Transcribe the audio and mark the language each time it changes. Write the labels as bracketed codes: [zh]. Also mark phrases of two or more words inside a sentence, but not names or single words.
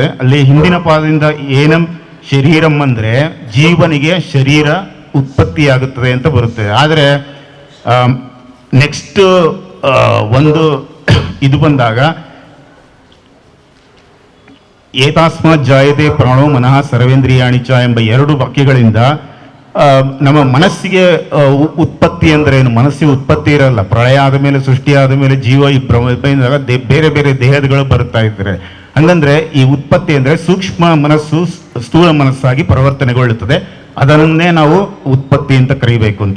[kn] ಅಲ್ಲಿ ಹಿಂದಿನ ಪಾದದಿಂದ [sa] ಏನಂ ಶರೀರಂ [kn] ಅಂದರೆ ಜೀವನಿಗೆ ಶರೀರ ಉತ್ಪತ್ತಿಯಾಗುತ್ತದೆ ಅಂತ ಬರುತ್ತದೆ. ಆದರೆ ನೆಕ್ಸ್ಟ್ ಒಂದು ಇದು ಬಂದಾಗ [sa] ಏತಾಸ್ಮಾತ್ ಜಾಯತೆ ಪ್ರಾಣೋ ಮನಃ ಸರ್ವೇಂದ್ರಿಯಾಣಿ ಚ [kn] ಎಂಬ 2 ವಾಕ್ಯಗಳಿಂದ ನಮ್ಮ ಮನಸ್ಸಿಗೆ ಉತ್ಪತ್ತಿ ಅಂದರೆ ಏನು? ಮನಸ್ಸಿಗೆ ಉತ್ಪತ್ತಿ ಇರಲ್ಲ. ಪ್ರಳಯ ಆದ ಮೇಲೆ, ಸೃಷ್ಟಿ ಆದ ಮೇಲೆ ಜೀವ ಈ ಬೇರೆ ಬೇರೆ ದೇಹಗಳು ಬರ್ತಾ ಇದ್ದಾರೆ. ಹಂಗಂದ್ರೆ ಈ ಉತ್ಪತ್ತಿ ಅಂದ್ರೆ ಸೂಕ್ಷ್ಮ ಮನಸ್ಸು ಸ್ಥೂಲ ಮನಸ್ಸಾಗಿ ಪರಿವರ್ತನೆಗೊಳ್ಳುತ್ತದೆ, ಅದನ್ನೇ ನಾವು ಉತ್ಪತ್ತಿ ಅಂತ ಕರಿಬೇಕು ಅಂತ.